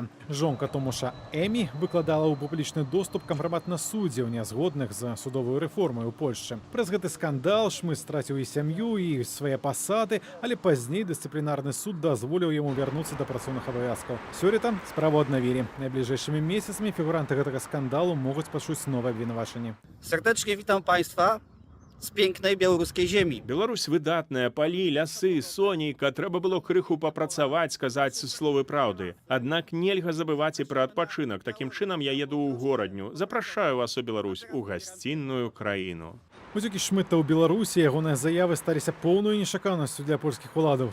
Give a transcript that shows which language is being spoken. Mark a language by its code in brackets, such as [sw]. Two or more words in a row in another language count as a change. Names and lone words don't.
[be] Жонка Томаша Эмі выкладала ў публічны доступ кампрамат на суддзяў, нязгодных з судовую рэформай у Польшчы. Праз гэты скандал Шмыт страціў і сям'ю, і свае пасады, але пазней дысцыплінарны суд дазволіў яму вярнуцца да працоўных абавязкаў. Сёлета справу аднавілі. Найбліжэйшымі месяцамі фігуранты гэтага скандалу могуць пачуць новае обвинувачення. [pl] Serdecznie witam Państwa. z pięknej białoruskiej ziemi. [be] Беларусь выдатная, палі, лясы, сонейка, трэба было крыху папрацаваць, сказаць словы праўды. Аднак нельга забываць і пра адпачынак. Такім чынам я еду ў горадню. Запрашаю вас у Беларусь, у гасцінную краіну. Уцёкі Шмыта ў Беларусі, ягоныя заявы сталіся поўнаю нечаканасцю для польскіх уладаў.